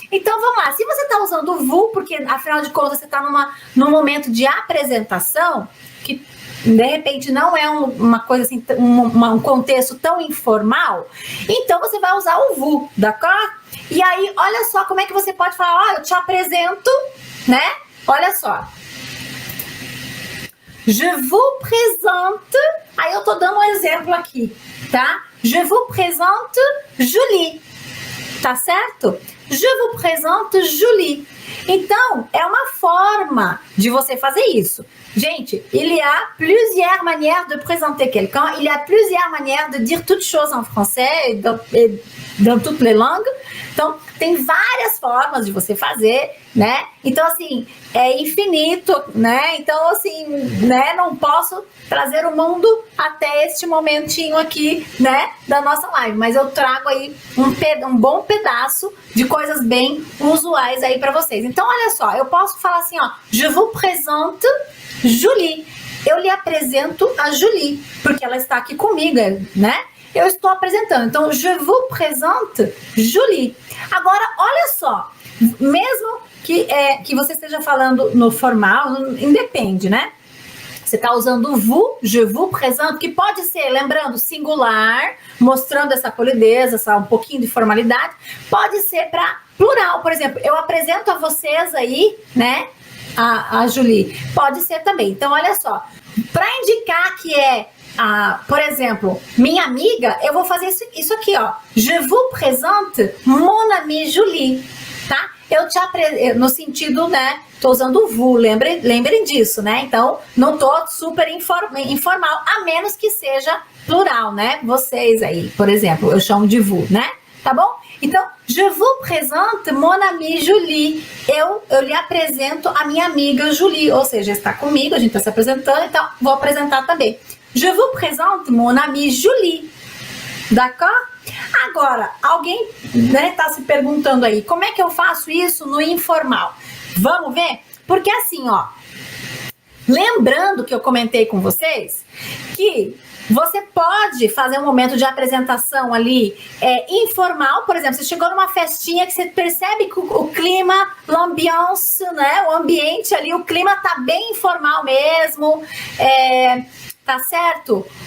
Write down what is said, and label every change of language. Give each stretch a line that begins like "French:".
Portuguese: Então vamos lá, se você está usando o vous, porque afinal de contas você está num momento de apresentação, que de repente não é uma coisa assim, um contexto tão informal, então você vai usar o vous,
French: d'accord?
Portuguese: E aí, olha só como é que você pode falar, ó, eu te apresento, né? Olha só.
French: Je vous présente,
Portuguese: aí eu tô dando um exemplo aqui, tá?
French: Je vous présente Julie,
Portuguese: tá certo?
French: Je vous présente Julie.
Portuguese: Então, é uma forma de você fazer isso.
French: Gente, il y a plusieurs manières de présenter quelqu'un, il y a plusieurs manières de dire toutes choses en français et dans toutes les langues.
Portuguese: Então, tem várias formas de você fazer, né? Então, assim, é infinito, né? Então, assim, né? Não posso trazer o mundo até este momentinho aqui, né? Da nossa live. Mas eu trago aí um bom pedaço de coisas bem usuais aí para vocês. Então, olha só, eu posso falar assim, ó.
French: Je vous présente Julie.
Portuguese: Eu lhe apresento a Julie, porque ela está aqui comigo, né? Eu estou apresentando.
French: Então, je vous présente Julie.
Portuguese: Agora, olha só. Mesmo que você esteja falando no formal, independe, né? Você está usando o vous,
French: je vous présente,
Portuguese: que pode ser, lembrando, singular, mostrando essa polidez, um pouquinho de formalidade. Pode ser para plural. Por exemplo, eu apresento a vocês aí, né? A Julie. Pode ser também. Então, olha só. Para indicar que por exemplo, minha amiga, eu vou fazer isso aqui, ó.
French: Je vous présente mon amie Julie, tá?
Portuguese: Eu te apresento, no sentido, né? Tô usando o vous, lembrem disso, né? Então, não tô super informal, a menos que seja plural, né? Vocês aí, por exemplo, eu chamo de vous, né? Tá bom?
French: Então, je vous présente mon amie Julie.
Portuguese: Eu lhe apresento a minha amiga Julie, ou seja, está comigo, a gente está se apresentando, então vou apresentar também. Je vous présente mon amie Julie. D'accord? Agora, alguém, né, tá se perguntando aí, como é que eu faço isso no informal? Vamos ver? Porque assim, ó, lembrando que eu comentei com vocês que você pode fazer um momento de apresentação ali informal, por exemplo, você chegou numa festinha que você percebe que o clima, l'ambiance, né, o ambiente ali, o clima tá bem informal mesmo, tá certo?